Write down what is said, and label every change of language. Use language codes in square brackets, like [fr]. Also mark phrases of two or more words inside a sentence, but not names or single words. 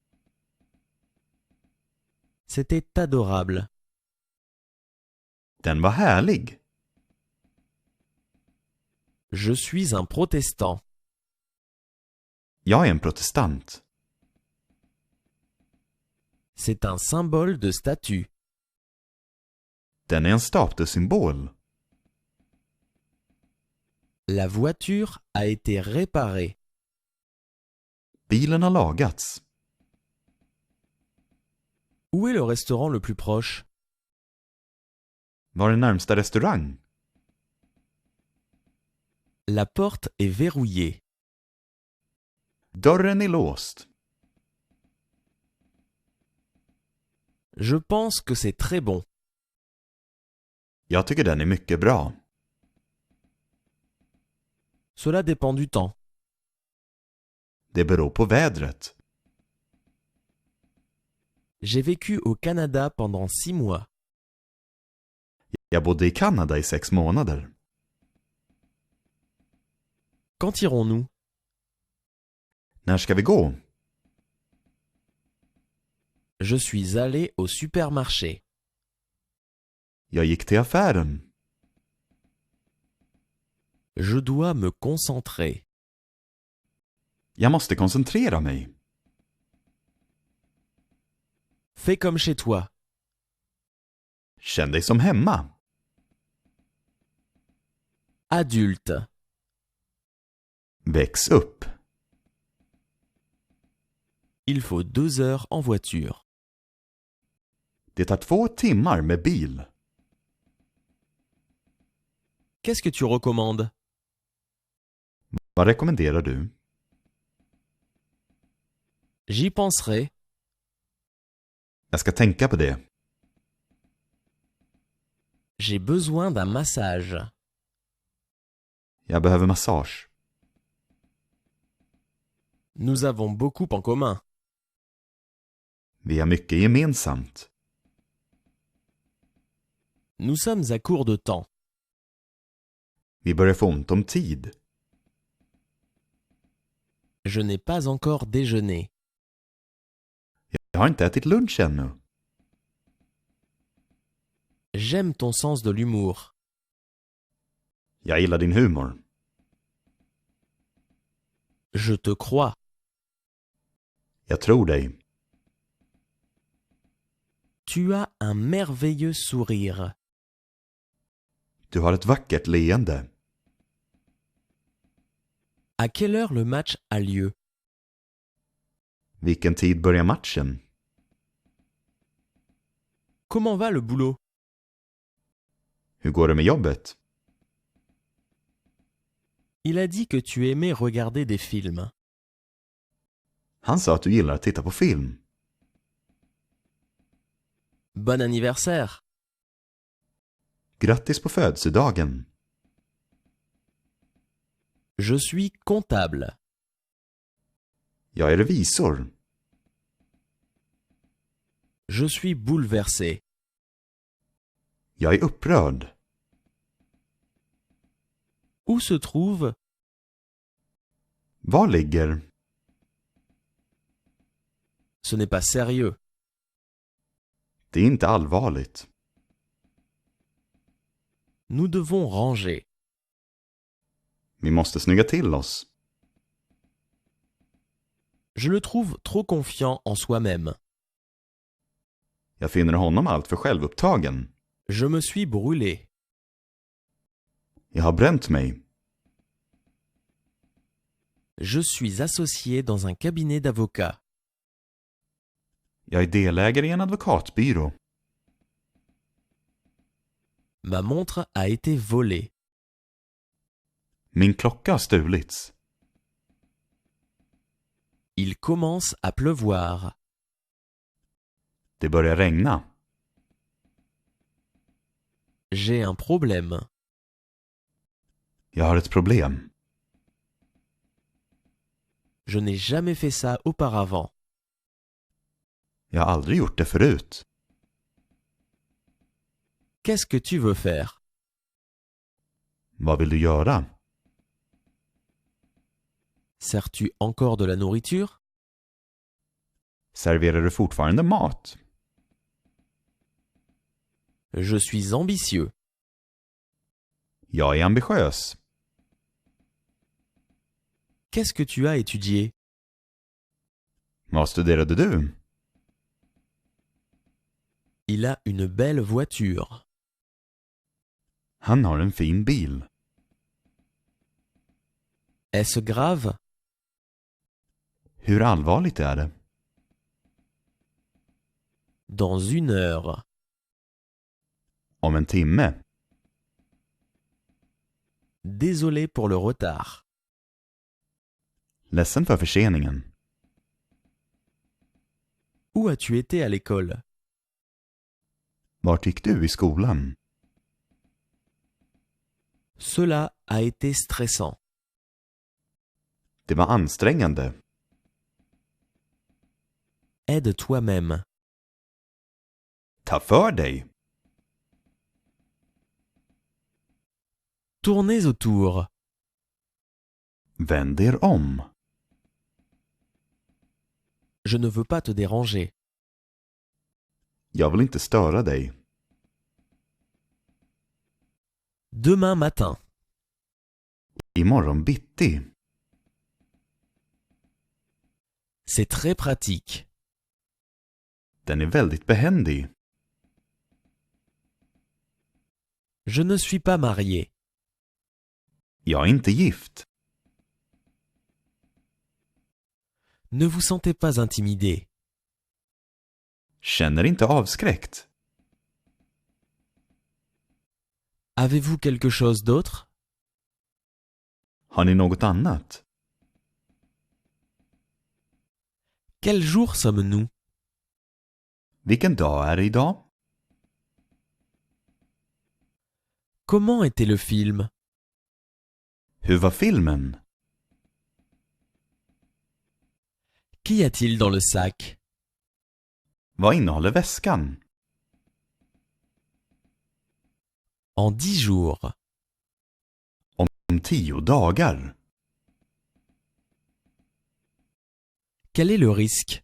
[fr] C'était adorable. [sv] Den var härlig. [fr] Je suis un protestant. [sv] Jag är en protestant. [fr] C'est un symbole de statut. [sv] Den är en statussymbol. [fr] La voiture a été réparée. [sv] Bilen har lagats. [fr] Où est le restaurant le plus proche? [sv] Var är närmsta restaurang? [fr] La porte est verrouillée. [sv] Dörren är låst. [fr] Je pense que c'est très bon. [sv] Jag tycker den är mycket bra. [fr] Cela dépend du temps. [sv] Det beror på vädret. [fr] J'ai vécu au Canada pendant 6 mois. [sv] Jag bodde i Kanada i 6 månader. [fr] Quand irons-nous? [sv] När ska vi gå? [fr] Je suis allé au supermarché. [sv] Jag gick till affären. [fr] Je dois me concentrer. [sv] Jag måste koncentrera mig. [fr] Fais comme chez toi. [sv] Känn dig som hemma. [fr] Adulte. [sv] Väx upp. [fr] Il faut 2 heures en voiture. [sv] Det tar 2 timmar med bil. [fr] Qu'est-ce que tu recommandes? [sv] Vad rekommenderar du? [fr] J'y penserai. [sv] Jag ska tänka på det. [fr] J'ai besoin d'un massage. [sv] Jag behöver massage. [fr] Nous avons beaucoup en commun. [sv] Vi har mycket gemensamt. [fr] Nous sommes à court de temps. [sv] Vi börjar få ont om tid. [fr] Je n'ai pas encore déjeuné. [sv] Jag har inte ätit lunch ännu. [fr] J'aime ton sens de l'humour. [sv] Jag gillar din humor. [fr] Je te crois. [sv] Jag tror dig. [fr] Tu as un merveilleux sourire. [sv] Du har ett vackert leende. [fr] À quelle heure le match a lieu? [sv] Vilken tid börjar matchen? [fr] Comment va le boulot? [sv] Hur går det med jobbet? [fr] Il a dit que tu aimais regarder des films. [sv] Han sa att du gillar att titta på film. [fr] Bon anniversaire. [sv] Grattis på födelsedagen. [fr] Je suis comptable. [sv] Jag är revisor. [fr] Je suis bouleversé. [sv] Jag är upprörd. [fr] Où se trouve? [sv] Var ligger? [fr] Ce n'est pas sérieux. [sv] Det är inte allvarligt. [fr] Nous devons ranger. [sv] Vi måste snygga till oss. [fr] Je le trouve trop confiant en soi-même. [sv] Jag finner honom allt för självupptagen. [fr] Je me suis brûlé. [sv] Jag har bränt mig. [fr] Je suis associé dans un cabinet d'avocats. [sv] Jag är delägare i en advokatbyrå. [fr] Ma montre a été volée. [sv] Min klocka har stulits. [fr] Il commence à pleuvoir. [sv] Det börjar regna. [fr] J'ai un problème. [sv] Jag har ett problem. [fr] Je n'ai jamais fait ça auparavant. [sv] Jag har aldrig gjort det förut. [fr] Qu'est-ce que tu veux faire? [sv] Vad vill du göra? [fr] Sers-tu encore de la nourriture? [sv] Serverar du fortfarande mat? [fr] Je suis ambitieux. [sv] Jag är ambitiös. [fr] Qu'est-ce que tu as étudié? [sv] Vad studerade du? [fr] Il a une belle voiture. [sv] Han har en fin bil. [fr] Est-ce grave? [sv] Hur allvarligt är det? [fr] Dans 1 heure. [sv] Om en timme. [fr] Désolé pour le retard. [sv] Ledsen för förseningen. [fr] Où as-tu été à l'école? [sv] Vart gick du i skolan? [fr] Cela a été stressant. [sv] Det var ansträngande. [fr] Aide toi-même. [sv] Ta för dig. [fr] Tournez autour. [sv] Vänd er om. [fr] Je ne veux pas te déranger. [sv] Jag vill inte störa dig. [fr] Demain matin. [sv] Imorgon bitti. [fr] C'est très pratique. [sv] Den är väldigt behändig. [fr] Je ne suis pas marié. [sv] Jag är inte gift. [fr] Ne vous sentez pas intimidé. [sv] Känner inte avskräckt. [fr] Avez-vous quelque chose d'autre? [sv] Har ni något annat? [fr] Quel jour sommes-nous? [sv] Vilken dag är det idag? [fr] Comment était le film? [sv] Hur var filmen? [fr] Qu'y a-t-il dans le sac? [sv] Vad innehåller väskan? [fr] En 10 jours. [sv] Om 10 dagar. [fr] Quel est le risque?